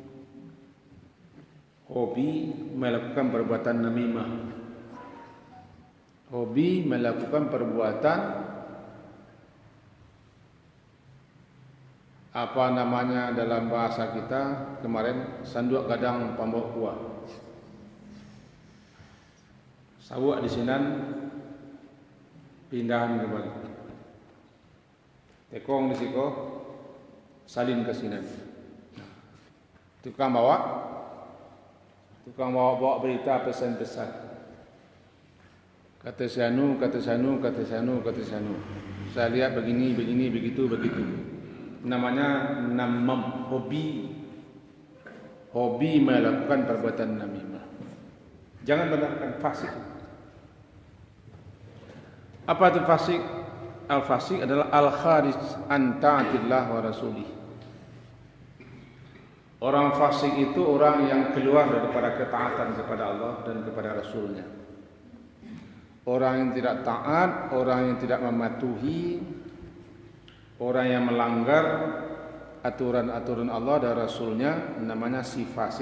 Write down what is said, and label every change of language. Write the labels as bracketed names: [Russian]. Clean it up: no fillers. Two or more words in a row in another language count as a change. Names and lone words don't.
[Indonesian] Hobi melakukan perbuatan namimah. Hobi melakukan perbuatan apa namanya dalam bahasa kita kemarin, [Minangkabau] sanduk gadang pambok kuah. Sawak di sinan, pindahan kembali. Tekong di siko, salin ke sinan. [Indonesian] Tukang bawa berita pesan-pesan. Kata sanu. Saya lihat begini, begitu. Namanya namam, hobi melakukan perbuatan namimah. Jangan benarkan fasik. Apa itu fasik? [Arabic] Al-fasik adalah الخارج عن طاعة الله ورسوله. [Indonesian] Orang fasik itu orang yang keluar daripada ketaatan kepada Allah dan kepada Rasulnya. Orang yang tidak taat, orang yang tidak mematuhi, orang yang melanggar aturan-aturan Allah dan Rasulnya, namanya si fasik.